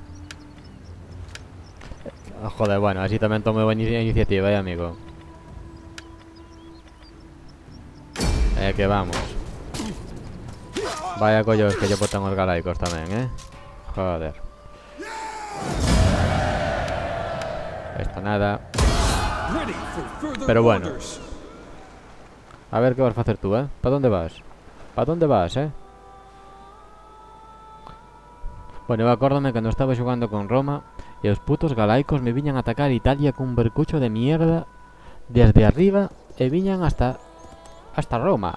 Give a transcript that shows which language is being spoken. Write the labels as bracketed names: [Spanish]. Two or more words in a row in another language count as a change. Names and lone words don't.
[Galician] Joder, bueno, así tamén tomo iniciativa, amigo. Que vamos. Vaya collos que lle botan os galaicos tamén, Joder. Esto nada. [English] Ready for further [Galician] Pero bueno. [English] orders. [Galician] A ver que vas facer tú, ¿Pa dónde vas? ¿Pa dónde vas, Bueno, eu acórdome cando estaba xogando con Roma e os putos galaicos me viñan a atacar Italia cun bercucho [Spanish] de mierda desde arriba [Galician] e viñan hasta Roma.